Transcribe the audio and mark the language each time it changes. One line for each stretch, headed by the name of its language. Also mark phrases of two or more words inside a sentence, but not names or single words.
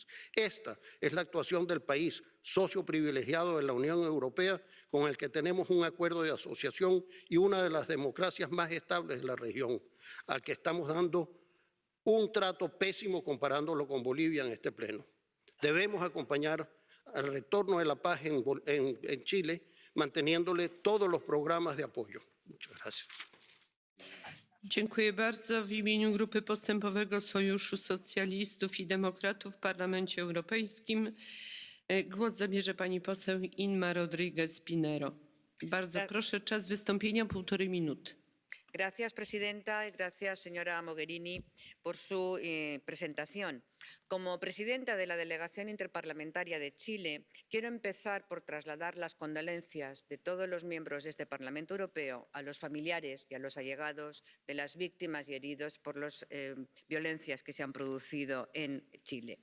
Spanish: Esta es la actuación del país socio privilegiado de la Unión Europea con el que tenemos un acuerdo de asociación y una de las democracias más estables de la región, al que estamos dando un trato pésimo comparándolo con Bolivia en este pleno. Debemos acompañar al retorno de la paz en Chile, manteniéndole todos los programas de apoyo. Muchas gracias.
Polish: Dziękuję bardzo. W imieniu Grupy Postępowego Sojuszu Socjalistów i Demokratów w Parlamencie Europejskim głos zabierze pani poseł Inma Rodríguez Pinero. Bardzo proszę, czas wystąpienia 1,5 minuty.
Spanish: Gracias, presidenta, y gracias, señora Mogherini, por su presentación. Como presidenta de la Delegación Interparlamentaria de Chile, quiero empezar por trasladar las condolencias de todos los miembros de este Parlamento Europeo a los familiares y a los allegados de las víctimas y heridos por las violencias que se han producido en Chile.